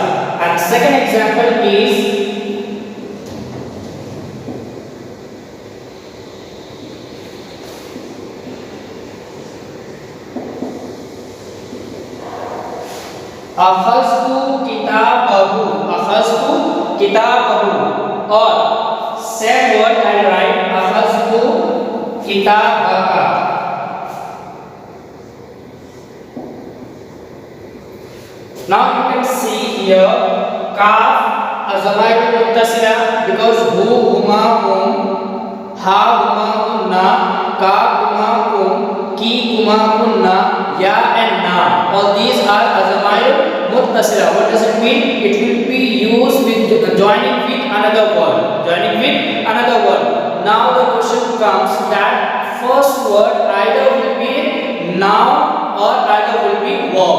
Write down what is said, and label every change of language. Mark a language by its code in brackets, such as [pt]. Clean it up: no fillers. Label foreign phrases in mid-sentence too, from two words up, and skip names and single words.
[en] And second example is [ar] أخذتُ كتابَهُ, [en] or same word I write [ar] أخذتُ كتابَكَ. [en] Now you can see here [ar] كاف الضمائر المتصلة [en] because [ar] هُ، هُما، هُم، ها، هُما، هُنَّ، كَ، هُما, كُم، كِ، كُما، كُنَّ، ي و نا. [en] All these are [ar] الضمائر المتصلة. [en] What does it mean? It will be used with joining with another word. Now the question comes that first word either will be noun or either will be verb.